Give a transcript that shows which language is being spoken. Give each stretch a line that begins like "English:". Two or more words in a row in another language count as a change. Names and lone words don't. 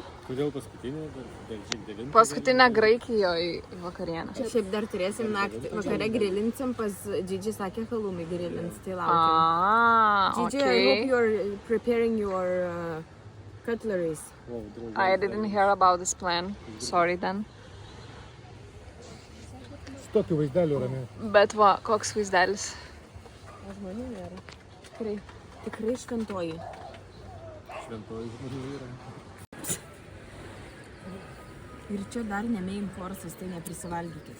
Lithuanian: Kodėl paskutinė? Dar šiek 9. Paskutinė Graikijoje vakarienė. Šiaip dar turėsim naktį. Vakare grilinsim, pas Gigi sakė, halumai grilins, tai laukiam.
English: Gigi, I hope you're preparing your cutleries. I didn't hear about this plan. Sorry then.
Lithuanian: Tokių vaizdelių ramiai. Bet va, koks vaizdelis. O žmonių nėra. Tikrai šventoji. Šventoji žmonių yra. Ir čia dar ne
English: main course'as,
Lithuanian: tai neprisivalgykit.